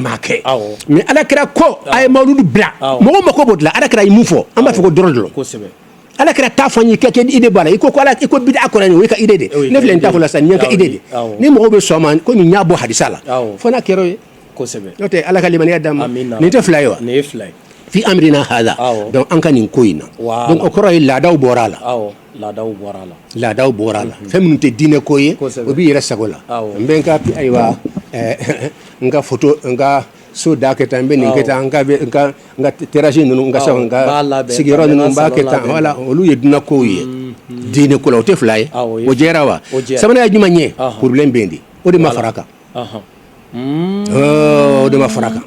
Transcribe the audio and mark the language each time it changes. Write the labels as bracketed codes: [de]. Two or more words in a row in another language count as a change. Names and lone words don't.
[bm] m'a kɛ mais ala kira ko a ye mawulud bila mɔgɔ mako b'o de la ala kira ye mun fɔ an b'a fɔ ko dɔrɔn de lo ala kira t'a fɔ n ye kɛ idée b'a la i ko bid'a kɔrɔ o ye ka idée de ne filɛ nin t'a fɔ la sisan nin ye ka idée de ni mɔgɔw bɛ sɔn ma ko nin y'a bɔ hadisa la fo n'a kɛra o ye n'o tɛ ala ka limaniya d'an ma nin tɛ fila ye [ar] وفي أمرنا هذا [bm] donc an ka nin ko in na donc o kɔrɔ ye laadaw bɔra a la laadaw bɔra a la fɛn minnu tɛ diinɛ ko ye o b'i yɛrɛ sago la n bɛ n ka ayiwa n ka photo n ka so da kɛ tan n bɛ nin kɛ tan n ka terrasse ninnu n ka sa n ka sigiyɔrɔ ninnu n b'a kɛ tan voilà olu ye dunan kow ye diinɛ ko la o tɛ fila ye o jɛra wa sabanan ye jumɛn ye problème bɛ yen de o de ma fara a kan o de ma fara a kan